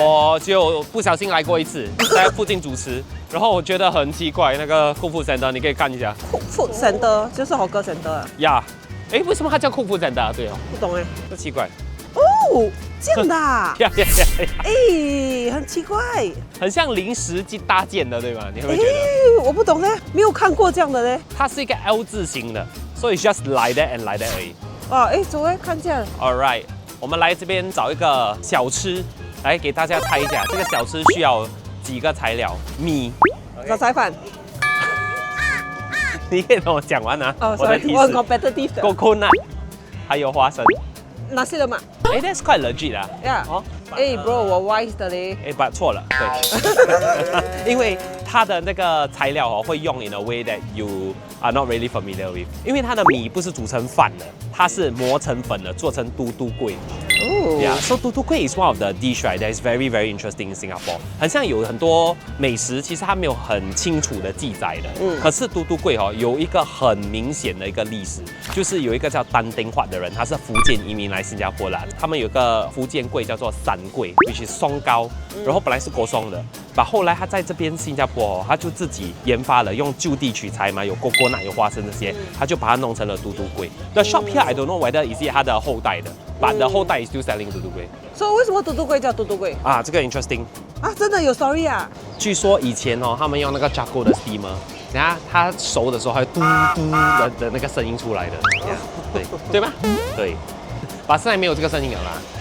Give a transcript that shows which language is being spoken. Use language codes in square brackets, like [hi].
[zh] 我就不小心来过一次，在附近主持，然后我觉得很奇怪，那个 Cook Food Center 你可以看一下。 Cook Food Center 就是好歌 Center 啊。呀，哎，为什么它叫 Cook Food Center？对哦，不懂哎。这奇怪。哦，这样的啊。呀，哎，很奇怪。很像临时搭建的，对吗？你会不会觉得？哎，我不懂嘞，没有看过这样的嘞。它是一个 L 字形的，所以 [en] just like that and like that [zh] 而已。哇，哎，走哎，看见了。 [en] All right， [zh] 我们来这边找一个小吃，来给大家猜一下，这个小吃需要几个材料？米，杂菜饭。你可以等我讲完啊。哦，我的提示我很 [en] competitive [zh] 的。 coconut， 还有花生。哪些的嘛？哎， [en] that's quite legit [zh] 啊。呀，哦，哎， [en] bro， [zh] 我 wise 的嘞。哎，不，错了，对，因为它的那个材料哦，会用 [en] in a way that you are not really familiar with， [zh] 因为它的米不是煮成饭的，它是磨成粉的，做成嘟嘟桂。 [en] Yeah, so 嘟嘟桂 is one of the dish right that is very very interesting in Singapore。 [zh] 很像有很多美食，其实它没有很清楚的记载的。可是嘟嘟桂哦，有一个很明显的一个历史，就是有一个叫丹丁华的人，他是福建移民来新加坡的，他们有个福建桂叫做散桂 ， [en] which is [zh] 松糕，然后本来是国松的，把后来他在这边新加坡哦，他就自己研发了，用就地取材嘛，有coconut有花生这些，他就把它弄成了嘟嘟桂。 [en] The shop here I don't know whether is it [zh] 它的后代的。 [en] But the whole time is still selling 嘟嘟桂。 [zh] 所以为什么嘟嘟桂叫嘟嘟桂？啊，这个 [en] interesting。 [zh] 啊，真的有 [en] story [zh] 啊？据说以前哦，他们用那个 [en] charcoal [zh] 的 [en] steamer， [zh] 等下它熟的时候还有嘟嘟的那个声音出来的，对吗？对。把现在没有这个声音了啦。